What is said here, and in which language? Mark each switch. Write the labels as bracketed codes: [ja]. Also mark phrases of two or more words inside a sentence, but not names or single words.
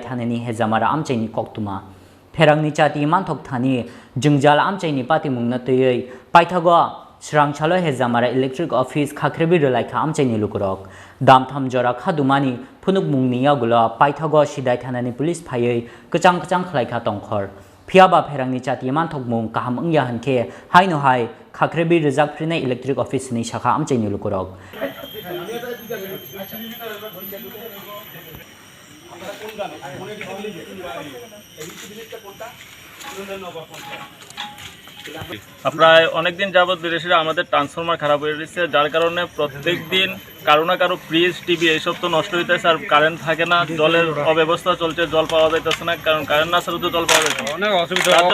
[trp] thanani hejamara amchaini koktuma ferangni jati manthok thani jengjal amchaini pati mung na tei paithago Srang chalo hejamara [en] electric office [trp] khakrebi relaikha amchaini lukorok damtham jora khadumani phunuk mungniya gula paithago sidai thanani police phaiei kachang khlaikha tongkhor phiaba ferangni chati manthok mung kaham ungya hanke haino hai khakrebi rejak frina [en] electric office [trp] ni shakha amchaini lukorok [bn] প্রায় অনেকদিন যাবৎ বিদেশিরা আমাদের ট্রান্সফরমার খারাপ হয়ে গেছে যার কারণে প্রত্যেক দিন কারো না কারো [en] fridge TV [bn] এইসব তো নষ্ট হইতেছে আর কারেন্ট থাকে না জলের অব্যবস্থা চলছে জল পাওয়া যাইতেছে না কারণ কারেন্ট না ছাড়া তো জল পাওয়া যাচ্ছে অনেক অসুবিধা